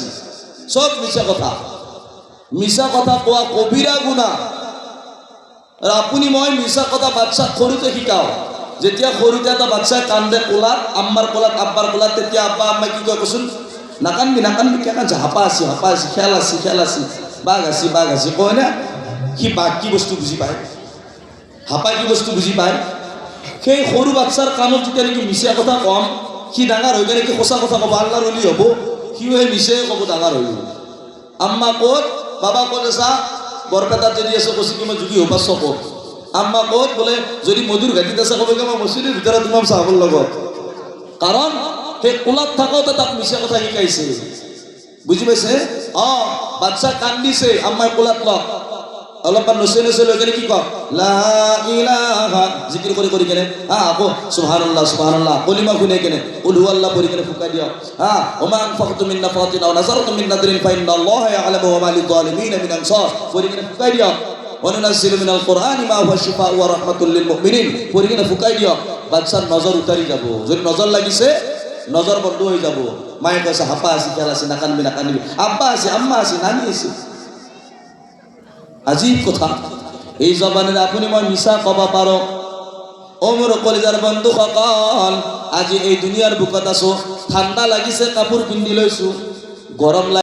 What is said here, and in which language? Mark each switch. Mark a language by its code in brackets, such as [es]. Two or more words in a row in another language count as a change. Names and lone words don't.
[as] চব মিছা কথা, মিছা কথা কোৱা কবিৰা গুণা। আৰু আপুনি মই মিছা কথা বাচ্চাক সৰুতে শিকাওঁ। যেতিয়া সৰুতে এটা বাচ্চাই কান্দে কোলাত, আম্মাৰ কোলাত আব্বাৰ কোলাত, তেতিয়া আব্বা আম্মাই কি কয় কচোন? নাকান্দবি নাকান্দবি, কিয় কান্দছ? হাপা আছি হাপা আছি, খেল আছি খেল আছি, বাঘ আছি কয় না? সি বাঘ কি বস্তু বুজি পায়, হাপা কি বস্তু বুজি পায়? সেই সৰু বাচ্চাৰ কাণত যেতিয়া নেকি মিছা কথা কম, সি ডাঙৰ হৈ কেনে কি সঁচা কথা ক'ব, আল্লাহৰ অলি হ'ব, সিও সেই মিছাই ক'ব ডাঙৰ হৈ যাব। আম্মা ক'ত? বাবা ক'ত আছা? বৰপেটাত যদি আছে কৈছে কি মই যোগী হোপা চকত। আম্মা ক'ত? বোলে যদি মধুৰ ঘাটিত আছে ক'ব কি মই মছজিদৰ ভিতৰত তোমাৰ চাহৰ লগত। কাৰণ সেই কোলাত থাকোঁতে তাক মিছা কথা শিকাইছে, বুজি পাইছে? বাচ্চা কান্দিছে, আম্মাই কোলাত লওক, অলপমান নচে নচে লৈ কেনে কি কওক? [ar] لا إله [as] জিকিৰ কৰি কৰি কেনে আকৌ সুবহানাল্লাহ সুবহানাল্লাহ কলিমা শুনে কেনে [ar] قل هو الله [as] পঢ়ি কেনে ফুকাই দিয়ক। [ar] وما أنفقتم من نفقة أو نذرتم من نذر فإن الله يعلمه وما للظالمين من أنصار [as] পঢ়ি কেনে ফুকাই দিয়ক। [ar] وننزل من القرآن ما هو شفاء ورحمة للمؤمنين [as] পঢ়ি কেনে ফুকাই দিয়ক। বাচ্চাৰ নজৰ উতাৰি যাব, যদি নজৰ লাগিছে নজৰ বন্ধ হৈ যাব। মায়ে কৈছে হাপা আছে খেল আছে, নাকান্দবি নাকান্দবি, আব্বা আছে আম্মা আছে নানি আছে। আজীব কথা। এই জবানেৰে আপুনি মই মিছা ক'ব পাৰোঁ। অ মোৰ কলিজাৰ বন্ধুসকল, আজি এই দুনিয়াৰ বুকত আছো, ঠাণ্ডা লাগিছে কাপোৰ পিন্ধি লৈছো, গৰম